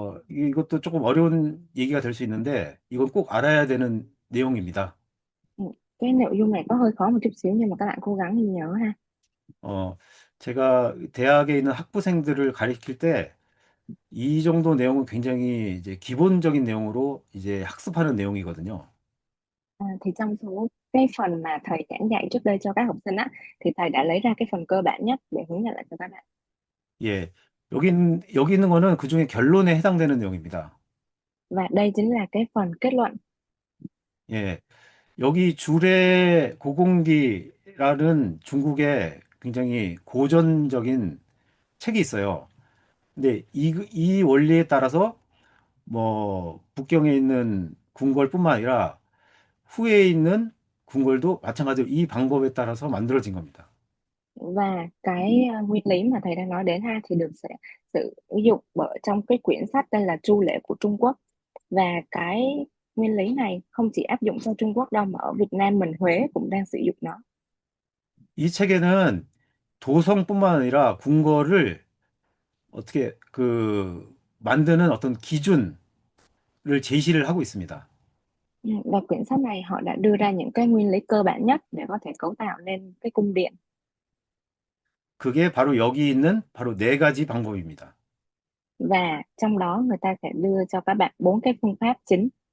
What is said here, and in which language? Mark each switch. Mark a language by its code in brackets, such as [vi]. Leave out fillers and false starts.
[ko] 이것도 조금 어려운 얘기가 될 수 있는데, 이건 꼭 알아야 되는 내용입니다. [vi] Ừ, cái nội dung này có hơi khó một chút xíu nhưng mà các bạn cố gắng ghi nhớ ha. [ko] 어, 제가 대학에 있는 학부생들을 가르칠 때, 이 정도 내용은 굉장히 이제 기본적인 내용으로 이제 학습하는 내용이거든요. [vi] Thì trong số cái phần mà thầy giảng dạy trước đây cho các học sinh á thì thầy đã lấy ra cái phần cơ bản nhất để hướng dẫn lại cho các bạn. [ko] 예. 여기 있는 거는 그중에 결론에 해당되는 내용입니다. [vi] Và đây chính là cái phần kết luận. [ko] 예. 여기 주례 고공기라는 중국의 굉장히 고전적인 책이 있어요. 근데 이 원리에 따라서 뭐 북경에 있는 궁궐뿐만 아니라 후에 있는 궁궐도 마찬가지로 이 방법에 따라서 만들어진 겁니다. [vi] Và cái nguyên lý mà thầy đang nói đến ha thì được sẽ sử dụng bởi trong cái quyển sách tên là Chu Lễ của Trung Quốc. Và cái nguyên lý này không chỉ áp dụng cho Trung Quốc đâu mà ở Việt Nam mình Huế cũng đang sử dụng nó. [ko] 이 책에는 도성뿐만 아니라 궁궐을 어떻게 만드는 어떤 기준을 제시를 하고 있습니다. [vi] Và quyển sách này họ đã đưa ra những cái nguyên lý cơ bản nhất để có thể cấu tạo nên cái cung điện. [ko] 그게 바로 여기 있는 바로 네 가지 방법입니다. [vi] Và trong đó người ta sẽ đưa cho các bạn bốn cái phương pháp chính.